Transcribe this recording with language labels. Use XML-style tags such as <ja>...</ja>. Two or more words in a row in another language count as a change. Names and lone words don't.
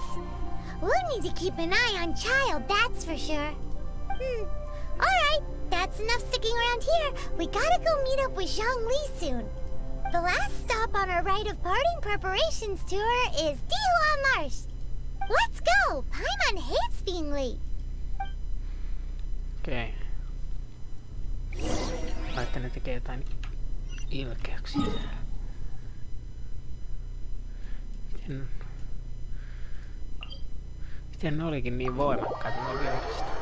<en>We'll need to keep an eye on Child, that's for sure. Alright, that's enough sticking around here. We gotta go meet up with Zhongli soon. The last stop on our rite of parting preparations tour is Dihua Marsh. Let's go! Paimon hates being late.</en> <fi>Okei. Laitte ne tekee jotain ilkeyksiä täällä. Miten ne olikin niin voimakkaita nuo viholliset?</fi>